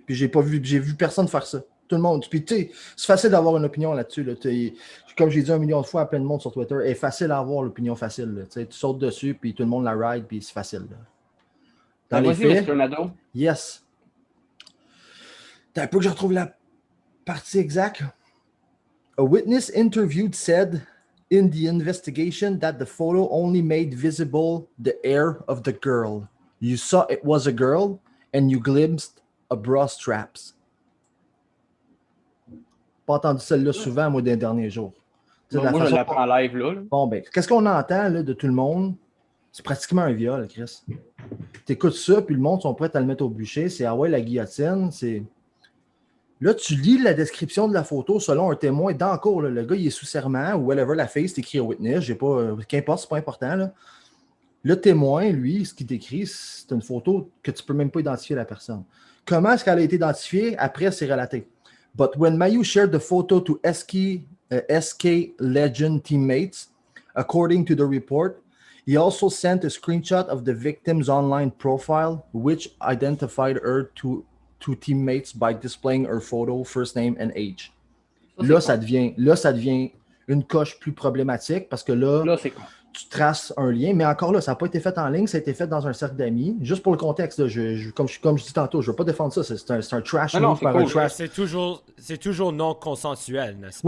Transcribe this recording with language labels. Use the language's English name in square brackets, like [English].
[French] Puis j'ai vu personne faire ça. Tout le monde. Puis tu sais, c'est facile d'avoir une opinion là-dessus. Là. Comme j'ai dit 1 million de fois à plein de monde sur Twitter, c'est facile à avoir l'opinion facile. Là. Tu sautes dessus, puis tout le monde la ride, puis c'est facile. Là. Dans les faits, [English] Mr. Nadeau. Yes. [French] T'as un peu que je retrouve la partie exacte. [English] A witness interviewed said in the investigation that the photo only made visible the hair of the girl. You saw it was a girl and you glimpsed a bra straps. [French] Pas entendu celle-là souvent, moi, des derniers jours. Moi, je l'apprends en live, là. Bon, ben, qu'est-ce qu'on entend là, de tout le monde? C'est pratiquement un viol, Chris. T'écoutes ça, puis le monde sont prêts à le mettre au bûcher. C'est ah ouais, la guillotine, c'est... Là, tu lis la description de la photo selon un témoin dans le cours. Là. Le gars, il est sous serment ou whatever, la face, c'est écrit au witness. J'ai pas, qu'importe, c'est pas important. Là. Le témoin, lui, ce qu'il décrit, c'est une photo que tu peux même pas identifier la personne. Comment est-ce qu'elle a été identifiée? Après, c'est relaté. [English] But when Mayu shared the photo to SK Legend teammates, according to the report, he also sent a screenshot of the victim's online profile, which identified her to teammates by displaying her photo, first name and age. [French] Ça devient une coche plus problématique parce que là c'est con. Tu traces un lien, mais encore là, ça n'a pas été fait en ligne, ça a été fait dans un cercle d'amis. Juste pour le contexte, là, comme je dis tantôt, je ne veux pas défendre ça, c'est un trash move par un trash. C'est toujours non consensuel, n'est-ce pas?